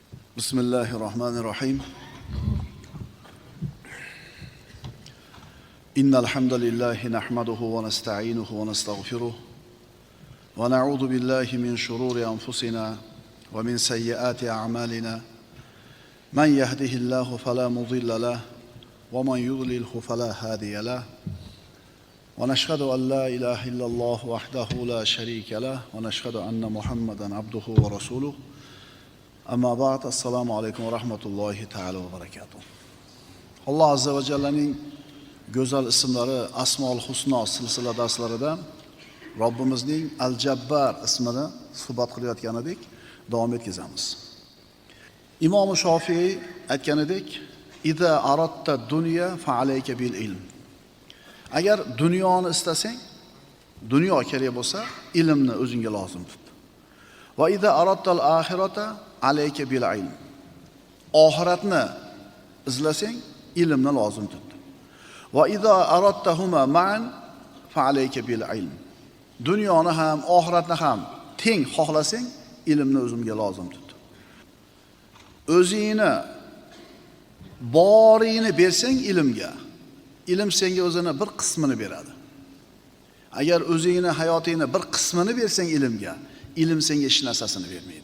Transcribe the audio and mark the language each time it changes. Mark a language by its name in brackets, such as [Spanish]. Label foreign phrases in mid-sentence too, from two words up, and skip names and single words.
[Arabic] بسم الله الرحمن الرحيم إن الحمد لله نحمده ونستعينه ونستغفره ونعوذ بالله من شرور أنفسنا ومن سيئات أعمالنا من يهده الله فلا مضل له ومن يضلله فلا هادي له ونشهد أن لا إله إلا الله وحده لا شريك له ونشهد أن محمدا عبده ورسوله أما بعد, السلام عليكم ورحمة الله تعالى وبركاته. [Uzbek] Alloh azza va jallaning go'zal ismlari Asmaul Husno silsila darslaridan Robbimizning Al-Jabbar ismini suhbat qilayotgan edik, davom etkazamiz. Imom Shofiy aytgan edik, [Arabic] "إذا أردت الدنيا فعليك بالعلم." [Uzbek] Agar dunyoni istasang, dunyo kerak bo'lsa, ilmni o'zingga lozim tut. [Arabic] وإذا أردت الآخرة عليك بالعلم. [Uzbek] Oxiratni izlasang, ilmni lozim tut. [Arabic] وإذا أردتهما معا فعليك بالعلم. [Uzbek] Dunyoni ham, oxiratni ham teng xohlasang, ilmni o'zingga lozim tut. O'zingni boringni bersang ilmga, ilm senga o'zini bir qismini beradi. Agar o'zingni hayotingni bir qismini bersang ilmga, ilm senga hech narsasini bermaydi.